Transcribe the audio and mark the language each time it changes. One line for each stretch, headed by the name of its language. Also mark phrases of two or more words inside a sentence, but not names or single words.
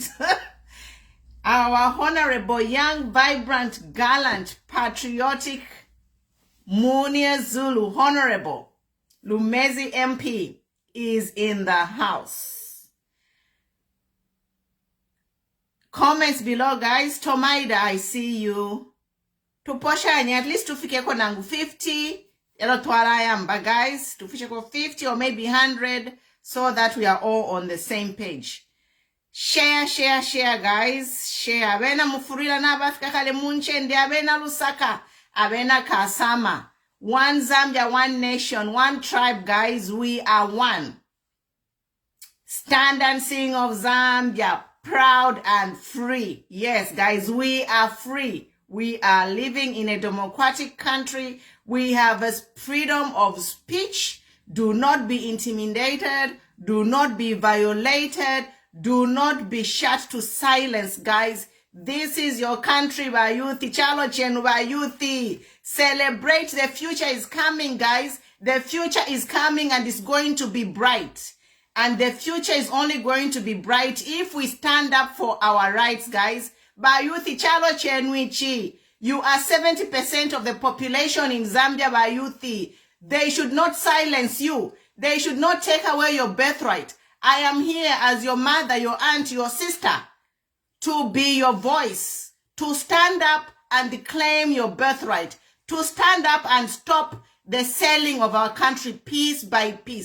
English: Our honorable, young, vibrant, gallant, patriotic Munir Zulu, Honorable Lumezi MP, is in the house. Comments below, guys. Tomaida, I see you. Tuposhanye, at least
Bemba: tufike ko nangu
English: 50. But guys, to fish for 50 or maybe 100 so that we are all on the same page. Share, guys. Share.
Bemba: Abena mufurila na bafika kale munche ndi abena Lusaka. Abena Kasama.
English: One Zambia, one nation, one tribe, guys. We are one. Stand and sing of Zambia. Proud and free. Yes, guys, we are free. We are living in a democratic country. We have a freedom of speech. Do not be intimidated. Do not be violated. Do not be shut to silence, guys. This is your country,
Bemba: Bayuthi. Chalo chenu Bayuthi.
English: Celebrate. The future is coming, guys. The future is coming and it's going to be bright. And the future is only going to be bright if we stand up for our rights, guys.
Bemba: Bayuthi chalo chenwichi.
English: You are 70% of the population in Zambia, Bayuthi. They should not silence you. They should not take away your birthright. I am here as your mother, your aunt, your sister, to be your voice, to stand up and claim your birthright, to stand up and stop the selling of our country piece by piece.